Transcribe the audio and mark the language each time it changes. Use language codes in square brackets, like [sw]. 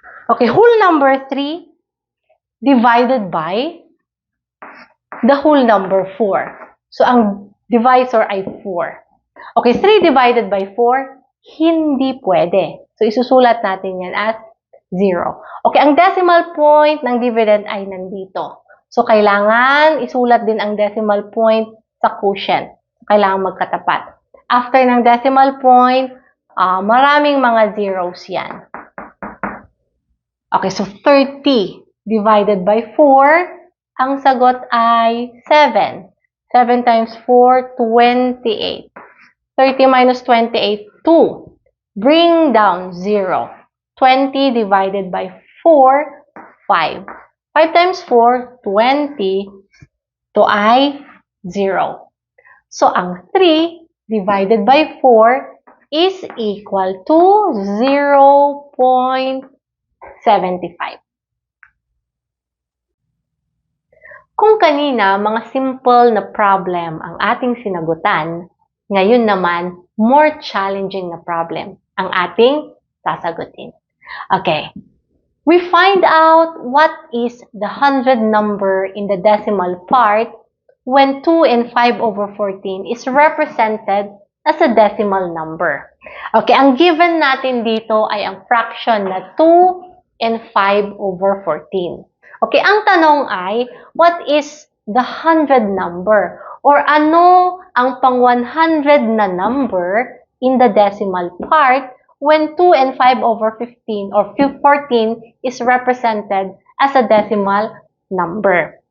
[en] Okay, whole number 3 divided by the whole number 4. [tl] So, ang divisor ay 4. Okay, 3 divided by 4, hindi pwede. So, isusulat natin yan as 0. Okay, ang decimal point ng dividend ay nandito. So, kailangan isulat din ang decimal point sa quotient. Kailangan magkatapat. After ng decimal point, maraming mga zeros yan. [en] Okay, so 30 divided by 4, [tl] ang sagot ay 7. [en] 7 times 4, 28. 30 minus 28, 2. Bring down 0. 20 divided by 4, 5. 5 times 4, 20. [tl] Ito ay 0. [en] So, ang 3 divided by 4 is equal to 0.75. [tl] Kung kanina, mga simple na problem ang ating sinagutan, ngayon naman, [en] more challenging [tl] na problem ang ating sasagutin. [en] Okay. We find out what is the 100 number in the decimal part when 2 and 5 over 14 is represented as a decimal number. [tl] Okay, ang given natin dito ay ang fraction na 2 and 5 over 14. [en] Okay, [tl] ang tanong ay, [en] what is the 100 number? Or [tl] ano ang pang 100 na [en] number in the decimal part when 2 and 5 over 15 or 14 is represented as a decimal number?